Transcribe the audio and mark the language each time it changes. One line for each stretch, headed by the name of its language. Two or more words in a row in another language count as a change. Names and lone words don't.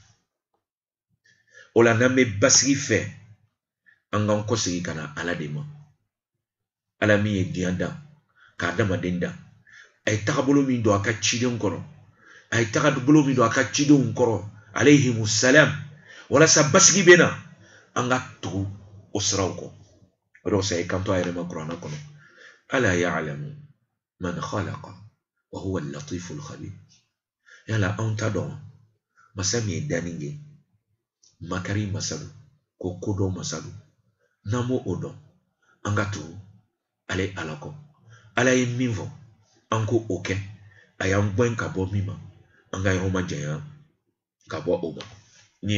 Bambara: o la n'an bɛ basigi fɛ an k'an kɔsegin ka na ala de ma ala min ye diɲɛ dan k'a adamaden dan a ye tagabolo min don a ka cidenw kɔrɔ a ye tagabolo min don a ka cidenw kɔrɔ
Arabic: عليهم السلام
Bambara: walasa basigi bɛ na an ka tugu o siraw kɔ o de kosɔn a ye kanto a yɛrɛ ma kuranɛ kɔnɔ
Arabic: ألا يعلم من خلق وهو اللطيف الخبير
Bambara: yala anw t'a dɔn masa min ye danni kɛ makari masa don ko kodɔn masa don n'an m'o dɔn an ka tugu ale ala kɔ ala ye min fɔ an ko o kɛ a y'an gɛn ka bɔ min ma an ka yɔrɔ ma janya ka bɔ o ma nin